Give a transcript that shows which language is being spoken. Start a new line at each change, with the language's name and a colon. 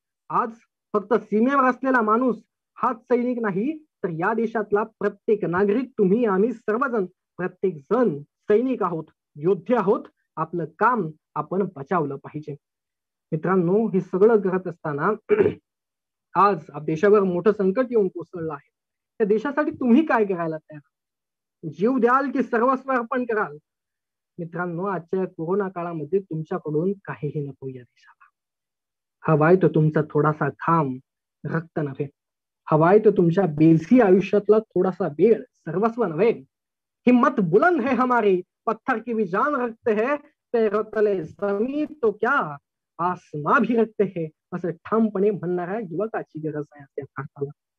Marathi: आज फक्त सीमेवर असलेला माणूस हाच सैनिक नाही, तर या देशातला प्रत्येक नागरिक, तुम्ही आम्ही सर्वजण, प्रत्येक जण सैनिक आहोत, योद्धे आहोत, आपलं काम आपण बचावलं पाहिजे. मित्रांनो, हे सगळं करत असताना आज देशावर मोठं संकट येऊन कोसळलं आहे. त्या देशासाठी तुम्ही काय करायला तयार? जीव द्याल की सर्वस्व अर्पण कराल? मित्रांनो, आजच्या कोरोना काळामध्ये तुमच्याकडून काहीही नको या देशाला. हवाय तो तुमचा थोडासा घाम, रक्त नव्हे. हवाय तो तुमच्या बेझी आयुष्यातला थोडासा वेळ, सर्वस्व नव्हे.
Hindi: हिम्मत बुलंद है हमारी, पत्थर की भी जान रखते है, पैरों तले जमीन तो क्या आसमां भी रखते है,
Marathi: असं ठामपणे म्हणणाऱ्या युवकाची गरज आहे त्या भारताला.